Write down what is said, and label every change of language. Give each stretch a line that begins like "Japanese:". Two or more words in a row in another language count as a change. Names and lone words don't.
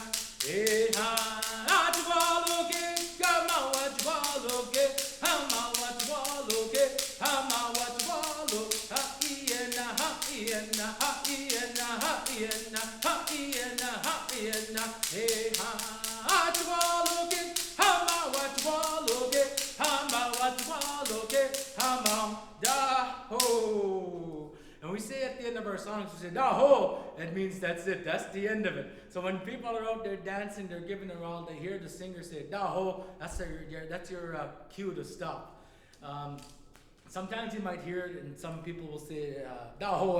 English: Ha Jukwa'luk, ha mawa Jukwa'luk, ha mawa Jukwa'luk, ha mawa Jukwa'luk, ha iena, ha iena, ha iena, ha iena, ha iena, ha iena. Ha Jukwa'luk, ha mawa Jukwa'luk, ha mawa Jukwa'luk, ha mawa da ho. And we say at the end of our songs, we say, da ho! That means that's it, that's the end of it. So when people are out there dancing, they're giving their all, they hear the singer say, da ho! That's your cue to stop. Sometimes you might hear it, and some people will say, da ho!